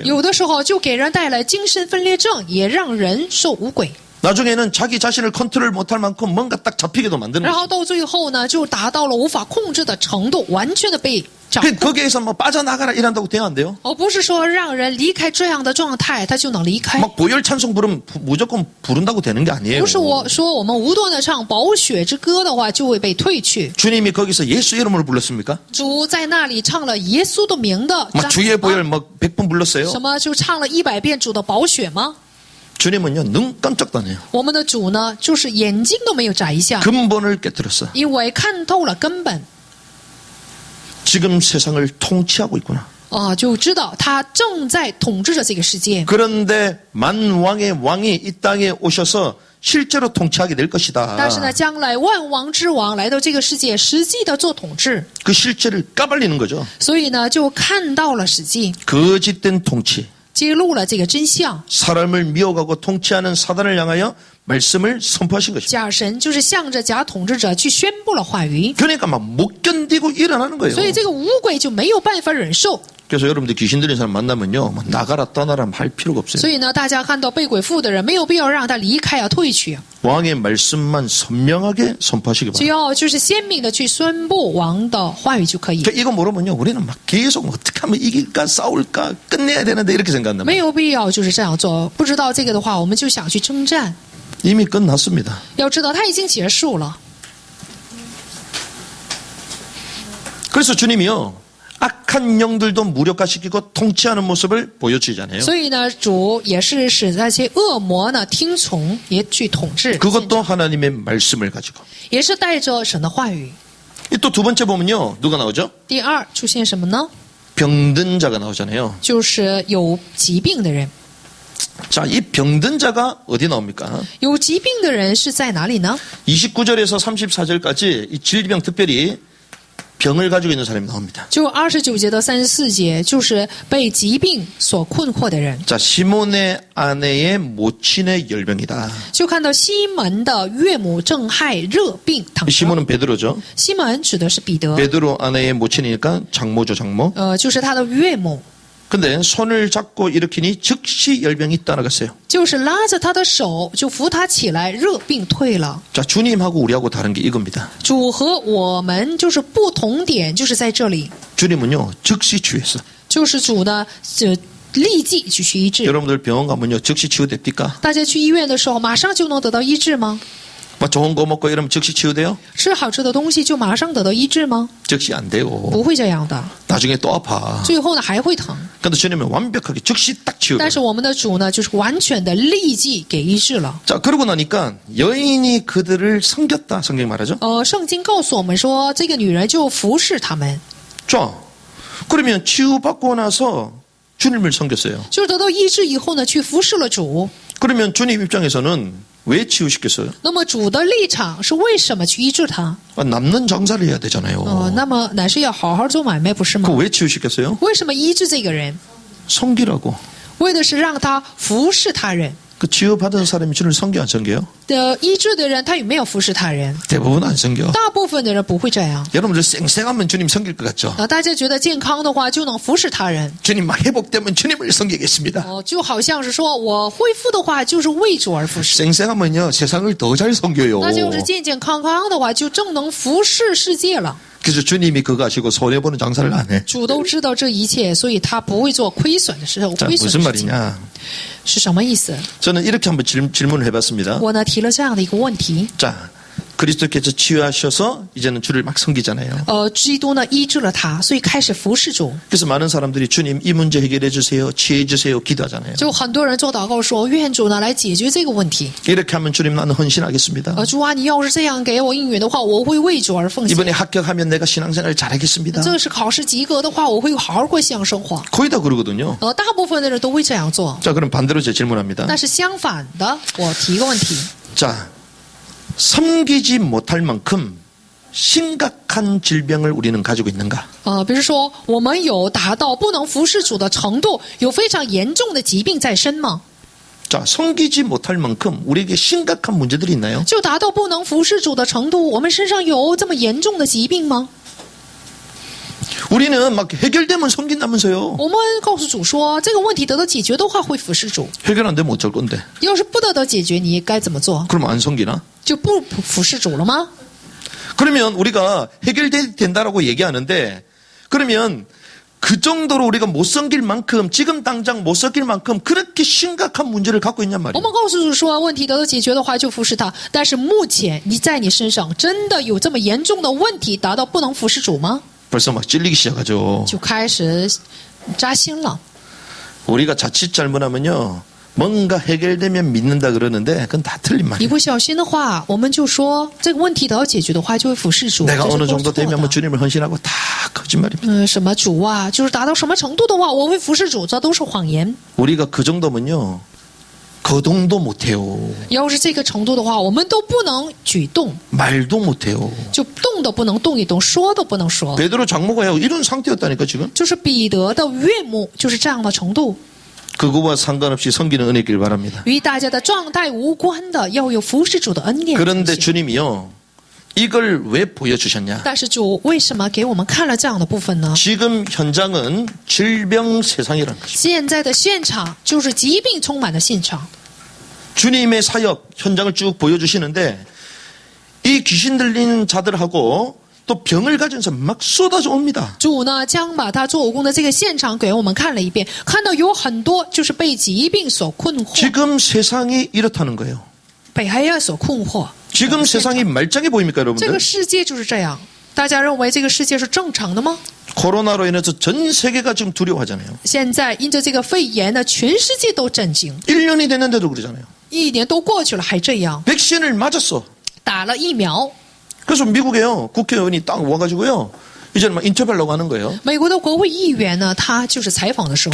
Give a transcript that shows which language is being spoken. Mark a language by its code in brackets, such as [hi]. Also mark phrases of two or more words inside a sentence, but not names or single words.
[zh] 有的时候就给人带来精神分裂症，也让人受五鬼。 [ko] 나중에는 자기 자신을 컨트롤 못할 만큼 뭔가 딱 잡히게도 만드는 [zh] 然 [ko] 거죠. [zh] 后到最后呢，就达到了无法控制的程度，完全的被掌控， [ko] 거기에서 뭐 빠져나가라 이란다고 되면 안 돼요. [zh] 而不是说让人离开这样的状态，他就能离开。 [ko] 막 보혈 찬송 부르면 무조건 부른다고 되는 게 아니에요. [zh] 不是我说我们无端的唱宝血之歌的话，就会被退去。 [ko] 주님이 거기서 예수 이름을 불렀습니까? [zh] 主在那里唱了耶稣的名的， [ko] 막 주의 보혈 뭐 100번 불렀어요. [zh] 什么就唱了100遍主的宝血吗？ [ko] 주님은요 눈 깜짝도 안 해요. [zh] 我们的主呢，就是眼睛都没有眨一下， [ko] 근본을 깨뜨렸어. [zh] 因为看透了根本， [ko] 지금 세상을 통치하고 있구나. [zh] 就知道他正在统治着这个世界。 [ko] 그런데 만왕의 왕이 이 땅에 오셔서 실제로 통치하게 될 것이다. [zh] 但是呢，将来万王之王来到这个世界，实际的做统治， [ko] 그 실제를 까발리는 거죠. [zh] 所以呢，就看到了实际， [ko] 거짓된 통치. [zh] 揭露了这个真相。 [ko] 사람을 미혹하고 통치하는 사단을 향하여 말씀을 선포하신 것입니다. [zh] 假神就是向着假统治者去宣布了话语， [ko] 그러니까 막 못 견디고 일어나는 거예요. [zh] 所以这个五鬼就没有办法忍受。 [ko] 그래서 여러분들 귀신 들린 사람 만나면요, 뭐 나가라 떠나라 할 필요가 없어요. [zh] 所以呢，大家看到被鬼附的人，没有必要让他离开啊、退去， [ko] 왕의 말씀만 선명하게 선포하시기 [zh] 只 [ko] 바랍니다. [zh] 要就是鲜明的去宣布王的话语就可以， [ko] 그러니까 이거 모르면요, 우리는 막 계속 뭐 어떻게 하면 이길까 싸울까 끝내야 되는데 이렇게 생각한단 [zh] 没 [ko] 말이에요. [zh] 有必要就是这样做。不知道这个的话，我们就想去征战。 [ko] 이미 끝났습니다. [zh] 要知道，他已经结束了。 [ko] 그래서 주님이요, 악한 영들도 무력화시키고 통치하는 모습을 보여주잖아요. [zh] 所以呢，主也是使那些恶魔呢听从，也去统治， [ko] 그것도 하나님의 말씀을 가지고. [zh] 也是带着神的话语。 [ko] 또 두 번째 보면요, 누가 나오죠? [zh] 第二出现什么呢？ [ko] 병든 자가 나오잖아요. [zh] 就是有疾病的人。 [ko] 자, 이 병든 자가 어디 나옵니까? [zh] 有疾病的人是在哪里呢？ [ko] 29절에서 34절까지 이 질병 특별히 병을 가지고 있는 사람이 나옵니다. [zh] 就29节到34节，就是被疾病所困惑的人。 [ko] 자, 시몬의 아내의 모친의 열병이다. [zh] 就看到西门的岳母正害热病躺 [ko] 이 [zh] 着。 [ko] 시몬은 베드로죠. [zh] 西门指的是彼得， [ko] 베드로 아내의 모친이니까 장모죠, 장모. [zh] 就是他的岳母， [ko] 근데 손을 잡고 일으키니 즉시 열병이 떠나갔어요. [zh] 就是拉着他的手就扶他起来，热病退了。 [ko] 자, 주님하고 우리하고 다른 게 이겁니다. [zh] 主和我们就是不同点，就是在这里， [ko] 주님은요, 즉시 치유했어. [zh] 就是主呢，立即去医治。 [ko] 여러분들 병원 가면요, 즉시 치유됩니까? [zh] 大家去医院的时候，马上就能得到医治吗？ [ko] 막 좋은 거 먹고 이러면 즉시 치유돼요? [zh] 吃好吃的东西就马上得到医治吗？ [ko] 즉시 안 돼요. [zh] 不会这样的， [ko] 나중에 또 아파. [zh] 最后呢还会疼。 [ko] 근데 주님은 완벽하게 즉시 딱 치유돼요. [zh] 但是我们的主呢，就是完全的立即给医治了。 [ko] 자, 그러고 나니까 여인이 그들을 섬겼다. 성경 말하죠. [zh] 圣经告诉我们说，这个女人就服侍他们， [ko] 자, 그러면 치유받고 나서 주님을 섬겼어요. [zh] 就是得到医治以后呢，去服侍了主。 [ko] 그러면 주님 입장에서는 왜 치유시켰어요? [zh] 那么主的立场是为什么去医治他？ [ko] 남는 장사를 해야 되잖아요. [zh] 那么乃是要好好做买卖，不是吗 [ko] 그 ？왜 치유시켰어요? [zh] 为什么医治这个人？ [ko] 섬기라고. [zh] 为的是让他服侍他人。 [ko] 그 치유받은 사람이 주님을 섬겨 안 섬겨요? [zh] 医治的人，他有没有服侍他人？ [ko] 대부분 안 섬겨. [zh] 大部分的人不会这样。 [ko] 여러분들 쌩쌩하면 주님 섬길 것 같죠? [zh] 大家觉得健康的话就能服侍他人， [ko] 주님 막 회복되면 주님을 섬기겠습니다. [zh] 就好像是说我恢复的话就是为主而服侍。 [ko] 쌩쌩하면요 세상을 더 잘 섬겨요. [zh] 那就是健健康康的话，就正能服侍世界了。 [ko] 그래서 주님이 그거 아시고 손해보는 장사를 안 해. [zh] 主都知道这一切，所以他不会做亏损的事。 [ko] 자, [zh] 亏损 [ko] 무슨 [zh] 的事情 [ko] 말이냐? [zh] 是什么意思？ [ko] 저는 이렇게 한번 질문을 해봤습니다. [zh] 我呢提了这样的一个问题。 [ko] 자, 그리스도께서 치유하셔서 이제는 주를 막 섬기잖아요. [zh] 基督呢医治了他，所以开始服侍主。 [ko] 그래서 많은 사람들이 주님 이 문제 해결해 주세요, 치유해 주세요 기도하잖아요. [zh] 就很多人做祷告说，愿主呢来解决这个问题。 [ko] 이렇게 하면 주님 나는 헌신하겠습니다. [zh] 主啊，你要是这样给我应允的话，我会为主而奉献。 [ko] 이번에 합격하면 내가 신앙생활 잘하겠습니다. [zh] 这是考试及格的话，我会好好过信仰生活。 [ko] 거의 다 그러거든요. [zh] 大部分的人都会这样做。 [ko] 자, 그럼 반대로 제 질문합니다. [zh] 但是相反的，我提一个问题： [ko] 자, 섬기지 못할 만큼 심각한 심각한 질병을 우리는 가지고 있는가? [zh] 比如说我们有达到不能服侍主的程度，有非常严重的疾病在身吗？ [ko] 자, 섬기지 못할 만큼 우리에게 심각한 문제들이 있나요? [zh] 就达到不能服侍主的程度，我们身上有这么严重的疾病吗？ [ko] 우리는 막 해결되면 섬긴다면서요. [zh] 我们告诉主说，这个问题得到解决的话，会服侍主； [ko] 해결 안 되면 어쩔 건데? [zh] 要是不得到解决，你该怎么做？ [ko] 그럼 안 섬기나? [zh] 就不服侍主了吗？ [ko] 그러면 우리가 해결된다라고 얘기하는데 그러면 그 정도로 우리가 못 섬길 만큼 지금 당장 못 섬길 만큼 그렇게 심각한 문제를 갖고 있냔 [zh] 我 [ko] 말이에요. [zh] 们告诉主说，问题得到解决的话就服侍他。但是目前你在你身上真的有这么严重的问题，达到不能服侍主吗？ [ko] 벌써 막 찔리기 시작하죠. [zh] 就开始扎心了。 [ko] 우리가 자칫 잘못하면요. 뭔가 해결되면 믿는다 그러는데 그건 다 틀린 [zh] 一 [ko] 말이에요. [zh] 不小心的话，我们就说这个问题得到解决的话，就会服侍主。 [ko] 내가 [zh] 这是 [ko] 어느 [zh] 都 [ko] 정도 [zh] 错 [ko] 되면 뭐 [zh] 的。 [ko] 주님을 헌신하고 다 거짓말입니다. [zh] 什么主啊，就是达到什么程度的话，我会服侍主，这都是谎言。 [ko] 우리가 그 정도면요. 거동도 못해요. [zh] 要是这个程度的话，我们都不能举动， [ko] 말도 못해요. [zh] 就动都不能动一动，说都不能说。 [ko] 베드로 장모가 이런 상태였다니까 지금. [zh] 就是彼得的岳母就是这样的程度， [ko] 그거와 상관없이 섬기는 은혜길 바랍니다. [zh] 与大家的状态无关的，要有服侍主的恩典。 [ko] 그런데 주님이요. 이걸 왜 보여주셨냐? [zh] 但是主为什么给我们看了这样的部分呢？ [ko] 지금 현장은 질병 세상이라는 거죠. [zh] 现在的现场就是疾病充满的现场。 [ko] 주님의 사역 현장을 쭉 보여주시는데 이 귀신 들린 자들하고 또 병을 가진 사람 막 쏟아져 옵니다. [zh] 主呢，将把他做武功的这个现场给我们看了一遍，看到有很多就是被疾病所困惑， [ko] 지금 세상이 이렇다는 거예요. [zh] 被黑暗所困惑。 [ko] 지금 세상이 말짱해 보입니까 [zh] 这 [ko] 여러분들? [zh] 个世界就是这样，大家认为这个世界是正常的吗？ [ko] 코로나로 인해서 전 세계가 지금 두려워하잖아요. [zh] 现在因着这个肺炎呢，全世界都震惊， [ko] 1년이 됐는데도 그러잖아요. [zh] 一年都过去了还这样， [ko] 백신을 맞았어. [zh] 打了疫苗。 [ko] 그래서 미국에요. 국회의원이 딱 와가지고요. 이제는 막 인터뷰하려고 하는 거예요. [zh] 美国的国会议员呢，他就是采访的时候，